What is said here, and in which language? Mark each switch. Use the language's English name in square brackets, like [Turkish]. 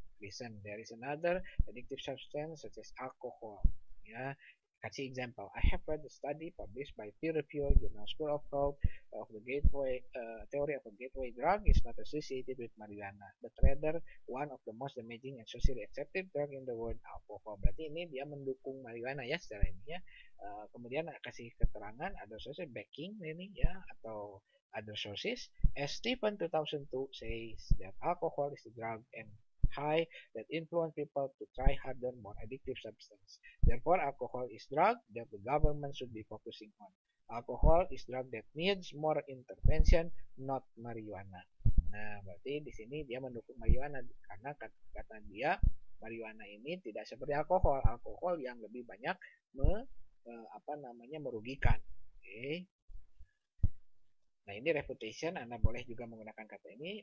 [English] Listen, there is another addictive substance such as alcohol. [Indonesian] Ya, kasih [English] example. I have read the study published by peer-reviewed journal School of Health of the gateway theory of a gateway drug is not associated with marijuana, but rather one of the most damaging and socially accepted drug in the world, alcohol. [Indonesian] Berarti ini dia mendukung marijuana ya secara ini ya. Kemudian kasih keterangan ada [English] sources backing [Indonesian] ini ya, atau [English] other sources. As Stephen 2002 says that alcohol is the drug and high that influence people to try harder, more addictive substance. Therefore, alcohol is drug that the government should be focusing on. Alcohol is drug that needs more intervention, not marijuana. [Indonesian] Nah, berarti di sini dia mendukung marijuana karena kata dia marijuana ini tidak seperti alkohol. Alkohol yang lebih banyak apa namanya, merugikan. Oke. Okay. Nah, ini refutation, Anda boleh juga menggunakan kata ini.